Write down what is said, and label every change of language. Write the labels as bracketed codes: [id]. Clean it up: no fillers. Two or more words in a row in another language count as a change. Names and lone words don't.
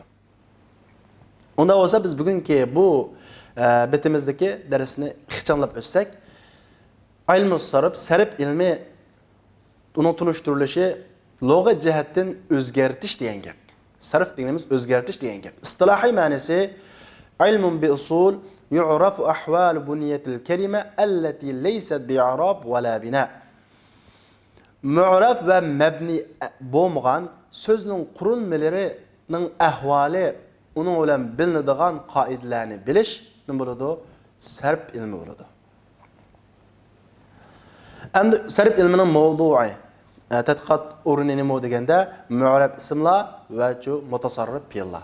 [uz] Unda bo'lsa biz bugungi bu bitimizdagi darsni ixchamlab o'tsak, [ar] علم الصرف, [uz] sarf ilmi uning tunishtirilishi lug'at jihatdan o'zgartish degan gap. Sarf deganimiz o'zgartish degan gap. Istilohiy ma'nosi [ar] علم بأصول يعرف أحوال بنية الكلمة التي ليست بإعراب ولا بناء. [uz] Mu'rab va mabni bo'lmagan so'zning qurilmalarining ahvoli, uning bilan bilinadigan qoidalarni bilish nima bo'ladi? Sarf ilmi bo'ladi. Endi sarf ilmining mavdu'i tadqiqot o'rni nima deganda, mu'rab ismlar va mutasarrif fi'llar.